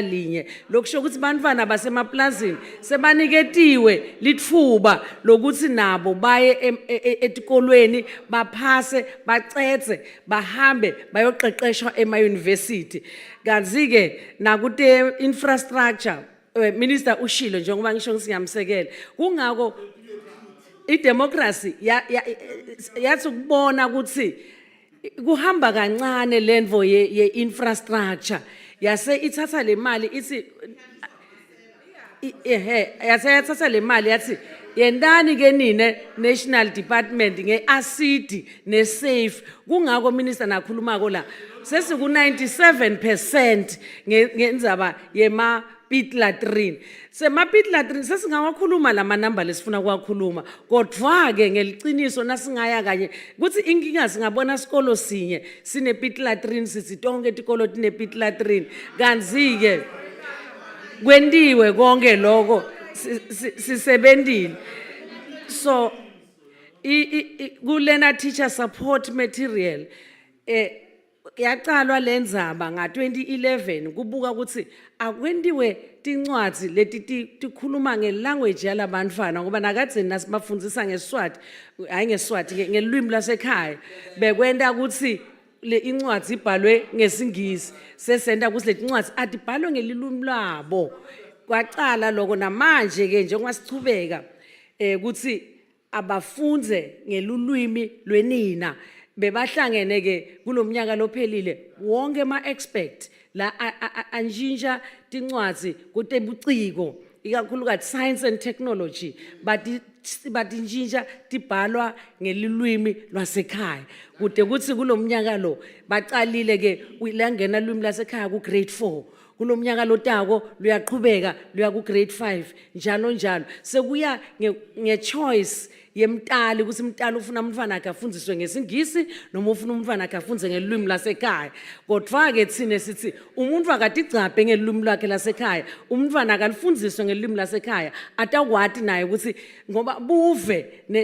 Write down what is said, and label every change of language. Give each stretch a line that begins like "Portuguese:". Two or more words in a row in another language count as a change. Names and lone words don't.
Swati: linye lokusho ukuthi bantfwana basemaplazini sebaniketiwe litfuba lokuthi nabo baye etikolweni baphase bacetse bahambe bayoqeqeshwa ema-university kanzi-ke nakute infrastructure minister ushilo njengoba ngisho ngisiyamsekele kungako idemocracy yathi ukubona ukuthi kuhamba kancane lendvo ye-infrastructure yase ithatha le mali ithi yase yathatha le mali yathi yendani ke nine
English: national department
Swati: nge-acid ne-safe kungako minister nakhulumako la sesiku 97% ngenzaba yema-
English: pit latrine
Swati: sema-
English: pit latrine
Swati: sesingawakhuluma lama namba lesifuna kuwakhuluma kodwa-ke ngeliciniso nasingaya kanye kuthi inkinga singabona sikolo sinye sine-
English: pit latrine
Swati: sithi tonke tikolo tine-
English: pit latrine
Swati: kanzi-ke kwentiwe konke lokho sisebentile so kulena
English: teacher support material
Swati: yaqalwa lenzaba nga-2011 kubuka ukuthi akwentiwe tincwadzi leti tikhuluma ngelanguage yalabantfwana ngoba nakadzeni nasibafundisa ngeSiswati hayi ngeSiswati ngelwimi lasekhaya bekwenta ukuthi le incwadzi ibhalwe ngesingisi sesenta ukuthi leti ncwadzi atibhalwe ngelilwimi labo kwaqala lokho namanje ke njengoba sichubeka ukuthi abafunze ngelulwimi lwenina bebahlangene ke kulomnyaka lophelile wonke ama-expert la anjinja tincwadzi kutebuciko ikakhulukazi
English: science and technology
Swati: batinjinja tibhalwa ngelulwimi lwasekhaya kude kuthi kulomnyaka lo baqalile ke langena lwimi lasekhaya ku grade 4 kulomnyaka lotako luyaqhubeka luya ku grade 5 njalo njalo sekuya ngechoice yemtali ukuthi umntali ufuna umntwana akhe afundiswe ngesingisi noma ufuna umntwana akhe afunde ngelwimi lasekhaya kodwa-ke thine sithi umuntu akatigcabhe ngelwimi lwakhe lasekhaya umntwana akalifundiswe ngelwimi lasekhaya atakwati naye ukuthi ngoba buve